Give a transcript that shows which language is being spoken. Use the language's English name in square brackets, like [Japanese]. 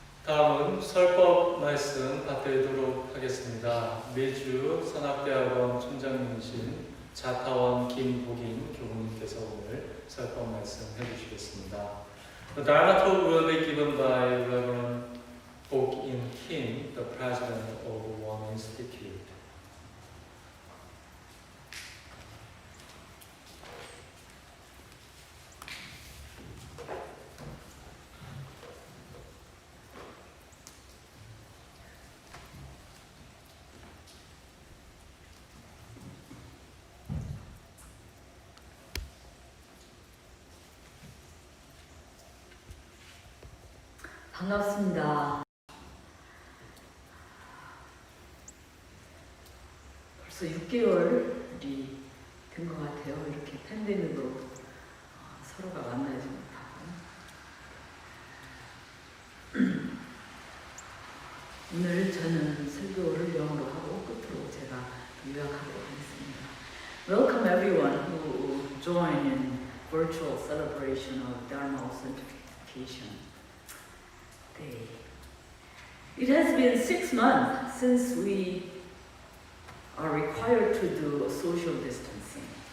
[Korean] 다음은 설법 말씀 받드리도록 하겠습니다. 매주 선악대학원 총장님이신 자타원 김복인 교우님께서 오늘 설법 말씀 해주시겠습니다. [English] The Dharma talk will be given by Reverend Bok-in Kim, the president of One Institute. [Korean] 반갑습니다. 벌써 6개월이 된 것 같아요. 이렇게 팬데믹으로 서로가 만나지 못하고. 오늘 저는 설교를 영어로 하고 끝으로 제가 요약하도록 하겠습니다. [English] Welcome everyone who join in virtual celebration of Dharma authentication. It has been 6 months since we are required to do social distancing.